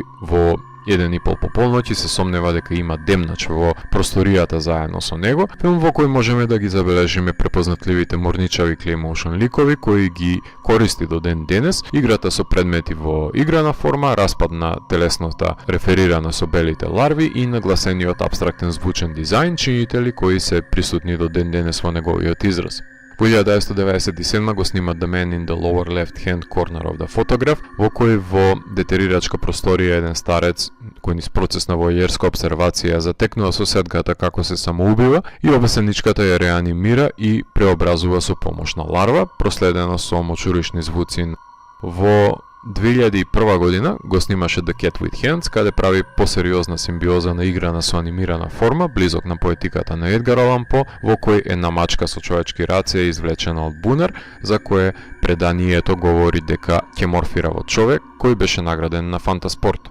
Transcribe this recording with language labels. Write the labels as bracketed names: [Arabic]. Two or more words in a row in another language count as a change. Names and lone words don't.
[Macedonian] во 1:30 по полноќ и се сомнева дека има демнач во просторијата заедно со него, филм во кој можеме да ги забележиме препознатливите морничави Claymotion ликови кои ги користи до ден денес, играта со предмети во играна форма, распад на телесноста реферирана со белите ларви и нагласениот абстрактен звучен дизајн, чинители кои се присутни до ден денес во неговиот израз. Во 1997 го снима The Man in the Lower Left Hand Corner of the Photograph, во кој во детерирачка просторија еден старец кој низ процес на војерска обсервација затекнува соседката како се самоубива и обесеничката ја реанимира и преобразува со помош на ларва, проследено со мочуришни звуци. Во 2001 година го снимаше The Cat with Hands, каде прави посериозна симбиоза на играна со анимирана форма, близок на поетиката на Едгар Алан По, во кој една мачка со човечки раце е извлечена од бунар, за кое преданието говори дека ќе морфира во човек, кој беше награден на Фантаспорт.